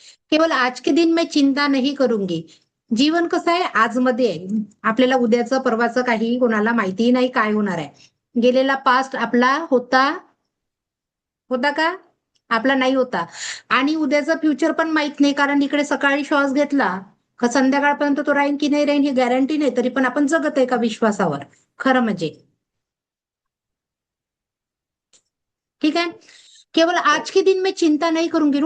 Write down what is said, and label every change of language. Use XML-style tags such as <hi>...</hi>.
<hi>केवळ आज के दिन मैं चिंता नहीं करूंगी.</hi> <mr>जीवन कसं आहे, आजमध्ये आहे. आपल्याला उद्याचं परवाचं काही कोणाला माहितीही नाही काय होणार आहे. गेलेला पास्ट आपला होता होता का? आपला नाही होता. आणि उद्याचं फ्युचर पण माहित नाही, कारण इकडे सकाळी श्वास घेतला का संध्याकाळपर्यंत तो राहीन की नाही राहीन ही गॅरंटी नाही. तरी पण आपण जगत आहे का विश्वासावर, खरं म्हणजे.</mr> <hi>ठीक है. केवल आज के दिन में चिंता नहीं करूंगी.</hi>